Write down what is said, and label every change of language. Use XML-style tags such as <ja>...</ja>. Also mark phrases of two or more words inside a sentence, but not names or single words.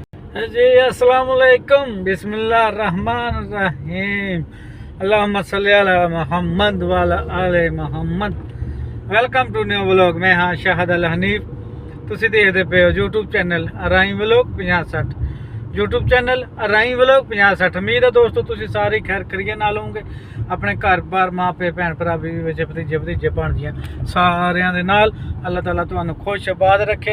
<ar>जी السلام عليكم بسم الله الرحمن الرحيم اللهم صل على محمد وعلى آل محمد.</ar> <en>welcome to new vlog.</en> <pa>ਮੈਂ ਹਾਂ ਸ਼ਾਹਦ ਅਲ ਹਨੀਫ। ਤੁਸੀਂ ਦੇਖਦੇ ਪਏ ਹੋ YouTube ਚੈਨਲ ਅਰਾਈ ਵਲੌਗ 5060 YouTube ਚੈਨਲ ਅਰਾਈ ਵਲੌਗ 5060। ਉਮੀਦ ਹੈ ਦੋਸਤੋ ਤੁਸੀਂ ਸਾਰੇ ਖੈਰ ਕਰੀਏ ਨਾਲ ਹੋਵੋਗੇ, ਆਪਣੇ ਘਰ-ਬਾਰ ਮਾਪੇ ਭੈਣ ਭਰਾ ਵੀ ਵਿੱਚ ਭਤੀਜੇ ਭਤੀਜੇ ਭਾਣਜੀਆਂ ਸਾਰਿਆਂ ਦੇ ਨਾਲ ਅੱਲਾਹ ਤਾਲਾ ਤੁਹਾਨੂੰ ਖੁਸ਼ ਆਬਾਦ ਰੱਖੇ।</pa>